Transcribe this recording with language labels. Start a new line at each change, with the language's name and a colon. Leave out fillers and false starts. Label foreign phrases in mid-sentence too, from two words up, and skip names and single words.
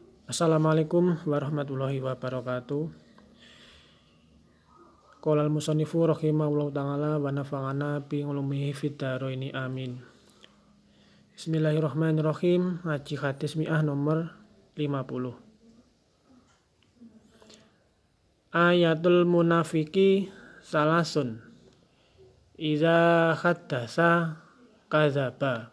Arabic: السلام عليكم ورحمة الله وبركاته. قال المصنف رحمه الله تعالى ونفعنا بعلومه في الدارين آمين. بسم الله الرحمن الرحيم.
Javanese: Ngaji hadis mi'ah nomor 50.
Arabic: آية المنافق ثلاث. إذا حدث كذب.